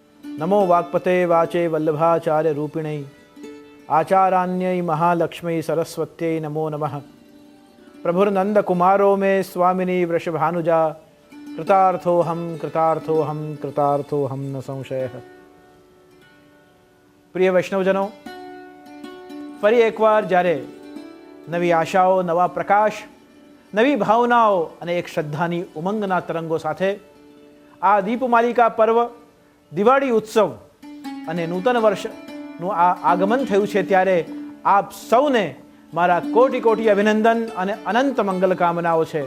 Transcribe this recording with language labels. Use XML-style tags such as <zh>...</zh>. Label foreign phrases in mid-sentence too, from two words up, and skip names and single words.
<sa>नमो वाक्पते वाचे वल्लभाचार्य रूपिणे आचारान्यै महालक्ष्मी सरस्वत्यै नमो नमः। प्रभुर्नंद कुमारो में स्वामिनी वृषभानुजा कृतार्थोहम कृतार्थोहम कृतार्थोहम न संशय।</sa> <gu>પ્રિય વૈષ્ણવજનો, ફરી એકવાર જ્યારે નવી આશાઓ, નવા પ્રકાશ, નવી ભાવનાઓ અને એક શ્રદ્ધાની ઉમંગના તરંગો સાથે આ દીપમાલિકા પર્વ, દિવાળી ઉત્સવ અને નૂતન વર્ષનું આ આગમન થયું છે, ત્યારે આપ સૌને મારા કોટી કોટી અભિનંદન અને અનંત મંગલ કામનાઓ છે।</gu>